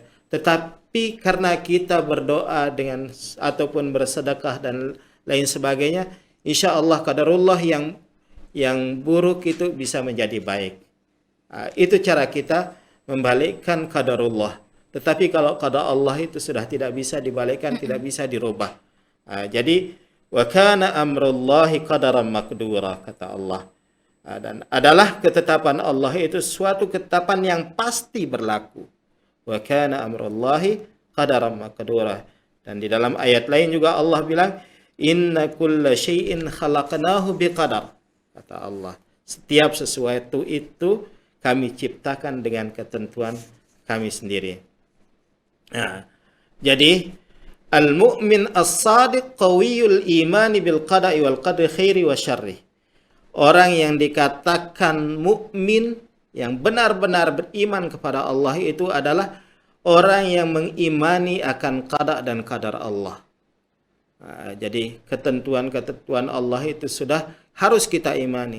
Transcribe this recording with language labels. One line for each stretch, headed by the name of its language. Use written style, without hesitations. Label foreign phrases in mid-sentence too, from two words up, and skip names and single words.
Indonesian: Tetapi karena kita berdoa dengan ataupun bersedekah dan lain sebagainya,
Arabic: إن شاء الله
Indonesian: qadarullah yang buruk itu bisa menjadi baik. Itu cara kita membalikkan qadarullah. Tetapi kalau qada Allah itu sudah tidak bisa dibalikkan, tidak bisa dirubah.
Arabic: Jadi وكان أمر الله قدرا مقدورا,
Indonesian: kata Allah. Dan adalah ketetapan Allah itu suatu ketetapan yang pasti berlaku.
Arabic: وكان أمر الله قدرا مقدورا.
Indonesian: Dan di dalam ayat lain juga Allah bilang,
Arabic: إنا كل شيء خلقناه بقدر,
Indonesian: kata Allah. Setiap sesuatu itu kami ciptakan dengan ketentuan kami sendiri.
Arabic: Nah, jadi المؤمن الصادق قوي الإيمان بالقضاء والقدر خيره وشره.
Indonesian: Orang yang dikatakan mukmin yang benar-benar beriman kepada Allah itu adalah orang yang mengimani akan qada dan qadar Allah. Jadi ketentuan-ketentuan Allah itu sudah harus kita imani.